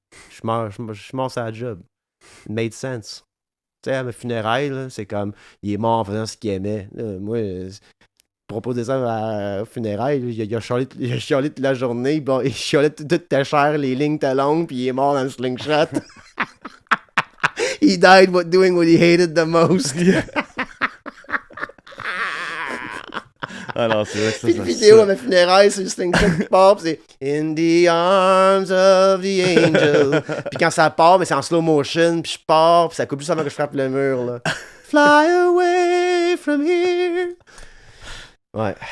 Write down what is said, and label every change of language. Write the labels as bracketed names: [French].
[French] Je suis mort sur la job. [English] It made sense. [French] Tu sais, à mes funérailles, là, c'est comme, il est mort en faisant ce qu'il aimait. Là, moi, proposer ça à funérailles, il a chialé toute la journée, bon, il chialait toute ta chair, les lignes étaient longues, puis il est mort dans le slingshot. [English] He died doing what he hated the most. [French] Alors, c'est vrai que ça, puis une vidéo à ma funéraille, c'est le slingshot qui part, c'est [English] In the arms of the angel. [French] Puis quand ça part, mais c'est en slow motion, puis je pars, puis ça coupe juste avant que je frappe le mur, là. [English] Fly away from here. [French] Ouais.